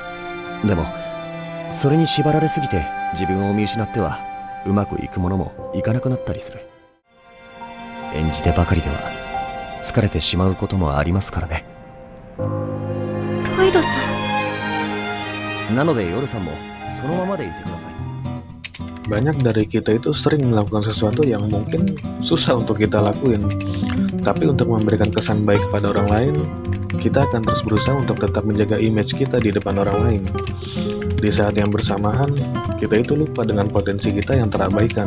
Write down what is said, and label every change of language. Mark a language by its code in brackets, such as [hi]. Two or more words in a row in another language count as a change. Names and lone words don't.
[ja] でもそれに縛られすぎて自分を見失ってはうまくいくものもいかなくなったりする。演じてばかりでは疲れてしまうこともありますからね。ロイドさん。なので夜さんもそのままでいてください。 [id] Banyak dari kita itu sering melakukan sesuatu yang mungkin susah untuk kita lakuin. Tapi untuk memberikan kesan baik kepada orang lain, kita akan terus berusaha untuk tetap menjaga image kita di depan orang lain. Di saat yang bersamaan, kita itu lupa dengan potensi kita yang terabaikan.